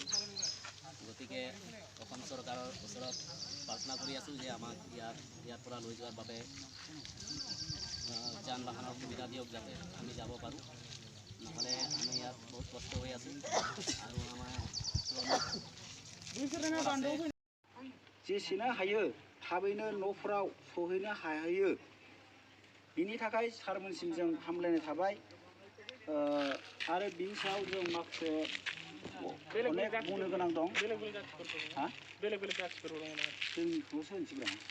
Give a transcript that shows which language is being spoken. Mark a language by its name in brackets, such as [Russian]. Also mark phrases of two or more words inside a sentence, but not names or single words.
[Assamese] গতিকে অসম চৰকাৰৰ ওচৰত প্ৰাৰ্থনা কৰি আছোঁ যে আমাক ইয়াৰ পৰা লৈ যোৱাৰ বাবে যান বাহনৰ সুবিধা দিয়ক, যাতে আমি যাব পাৰোঁ। নহ'লে আমি ইয়াত বহুত কষ্ট হৈ আছোঁ। আৰু আমাৰ [Bodo] जेसेनो हायो थाबैनो न'फोराव सहैनो हायो बिनि थाखाय सारमोनसिम जों हामलायनाय थाबाय आरो बिनि सायाव जों माखासे अनेक बुंनो गोनां दं हा जोंखौसो होनसिगोन